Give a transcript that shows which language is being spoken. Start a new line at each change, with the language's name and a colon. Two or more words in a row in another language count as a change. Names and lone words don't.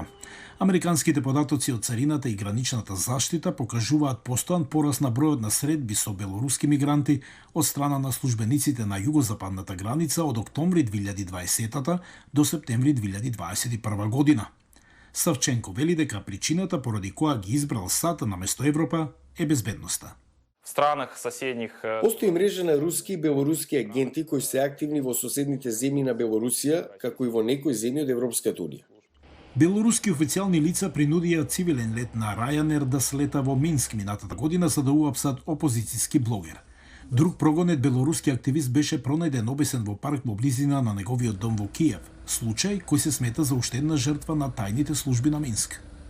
Macedonian: Американските податоци од царината и граничната заштита покажуваат постојан пораст на бројот на средби со белоруски мигранти од страна на службениците на југозападната граница од октомври 2020 до септември 2021 година. Савченко вели дека причината поради која ги избрал САД наместо Европа е безбедноста.
Russian: В странах соседних...
Macedonian: Постои мрежа на руски и белоруски агенти кои се активни во соседните земји на Белорусија, како и во некои земји од Европската унија. Белоруски официјални лица принудија цивилен лет на Ryanair да слета во Минск минатата година за да уапсат опозицијски блогер. Друг прогонет белоруски активист беше пронајден обесен во парк во близина на неговиот дом во Киев, случај кој се смета за уште една жртва на тајните служби на Минск.